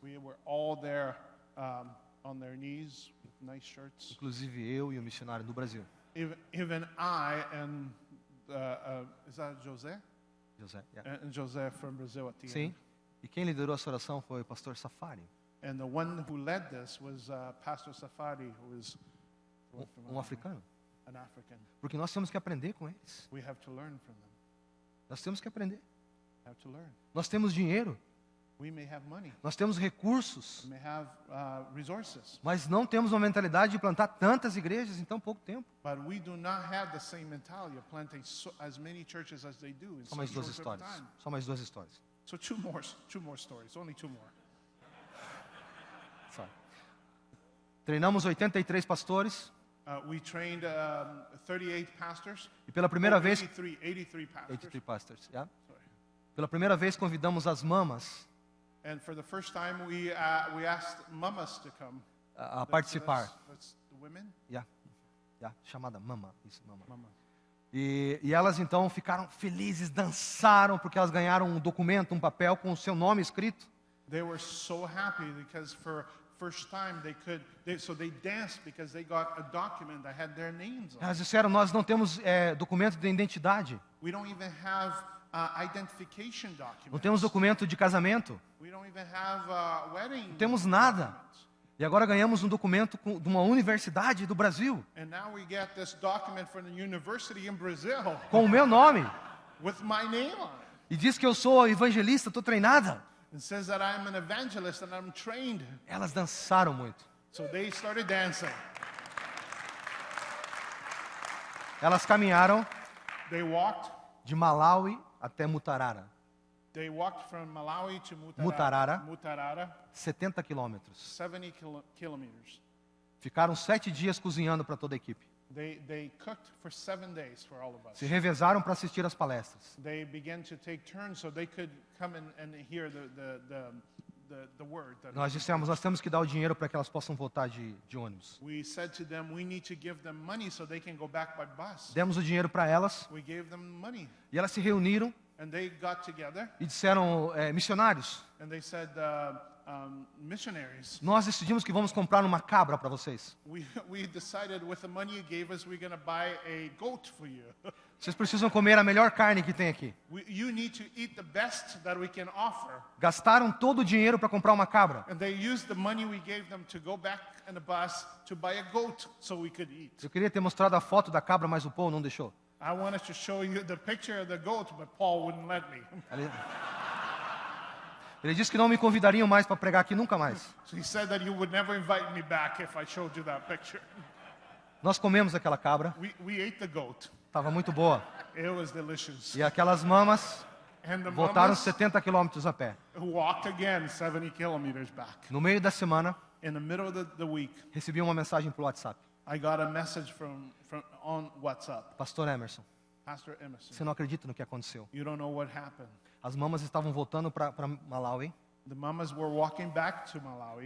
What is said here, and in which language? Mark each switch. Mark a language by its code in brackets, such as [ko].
[en] we were all there on their knees with nice shirts. [pt] inclusive eu e o missionário do Brasil, [en] Even I and is that José? José. Yeah. And José from Brazil at the [pt] Sim. [en] end. [pt] E quem liderou essa oração foi o pastor Safari, [en] And the one who led this was Pastor Safari, who is [pt] africano. [en] an African. [pt] Porque nós temos que aprender com eles. [en] We have to learn from them. [pt] Nós temos que aprender. [en] Have to learn. [pt] Nós temos dinheiro, [en] We may have money, [pt] nós temos recursos, [en] we may have resources, [pt] mas não temos uma mentalidade de plantar tantas igrejas em tão pouco tempo. [en] but we do not have the same mentality of planting as many churches as they do in [pt] Só mais [en] such [pt] duas [en] short [pt] histórias. [en] time. [pt] Só mais duas histórias. [en] So two more stories, only 2 more. [pt] Só. Treinamos 83 pastores [en] We trained 38 pastors. e pela primeira vez 83 pastors. 83 pastors, yeah? Sorry. [pt] Pela primeira vez convidamos as mamas [en] And for the first time, we asked mamas to come. [pt] a participar. [en] That's the women. [pt] Chamada mama. Isso, mama. Mama. E elas então ficaram felizes, dançaram, porque elas ganharam um documento, um papel com o seu nome escrito. [en] They were so happy because for first time so they danced because they got a document that had their names on it. [pt] Elas disseram, nós não temos documento de identidade, [en] We don't even have identification documents. [pt] não temos documento de casamento, [en] We don't even have wedding. [pt] não temos nada. [en] documents. [pt] E agora ganhamos um documento de uma universidade do Brasil, [en] And now we get this document from the university in Brazil [pt] com o meu nome. [en] with my name on it. [pt] E diz que eu sou evangelista, estou treinada. [en] It says that I'm an evangelist and I'm trained. [pt] Elas dançaram muito. [en] So they started dancing. [pt] Elas caminharam [en] They walked. [pt] de Malawi até Mutarara, [en] They walked from Malawi to Mutarara. Mutarara, [pt] 70 quilômetros. [en] 70 kilometers. [pt] Ficaram 7 dias cozinhando para toda a equipe. [en] They cooked for 7 days for all of us. [pt] Se revezaram para assistir às palestras. [en] They began to take turns so they could come and hear the word. [pt] Nós dissemos, nós temos que dar o dinheiro para que elas possam voltar de ônibus. [en] We said to them, we need to give them money so they can go back by bus. [pt] Demos o dinheiro para elas [en] We gave them money. [pt] e elas se reuniram [en] And they got together [pt] e disseram, missionários, [en] and they said, missionaries, [pt] nós decidimos que vamos comprar uma cabra para vocês. [en] we decided with the money you gave us, we're going to buy a goat for you. [pt] Vocês precisam comer a melhor carne que tem aqui. [en] You need to eat the best that we can offer. [pt] Gastaram todo o dinheiro para comprar uma cabra. [en] And they used the money we gave them to go back in the bus to buy a goat so we could eat. [pt] Eu queria ter mostrado a foto da cabra, mas o Paul não deixou. [en] I wanted to show you the picture of the goat, but Paul wouldn't let me. [pt] Ele disse que não me convidariam mais para pregar aqui nunca mais. [en] So he said that you would never invite me back if I showed you that picture. [pt] Nós comemos aquela cabra, [en] We ate the goat. [pt] estava muito boa. [en] It was delicious. [pt] E aquelas mamas [en] And the [pt] voltaram [en] mamas [pt] 70 quilômetros a pé. [en] walked again 70 kilometers back. [pt] No meio da semana, [en] In the middle of the week, [pt] recebi uma mensagem por WhatsApp. [en] I got a message from on WhatsApp. [pt] Pastor Emerson, [en] Pastor Emerson, [pt] você não acredita no que aconteceu. [en] you don't know what happened. [pt] As mamas estavam voltando para Malawi, [en] The mamas were walking back to Malawi.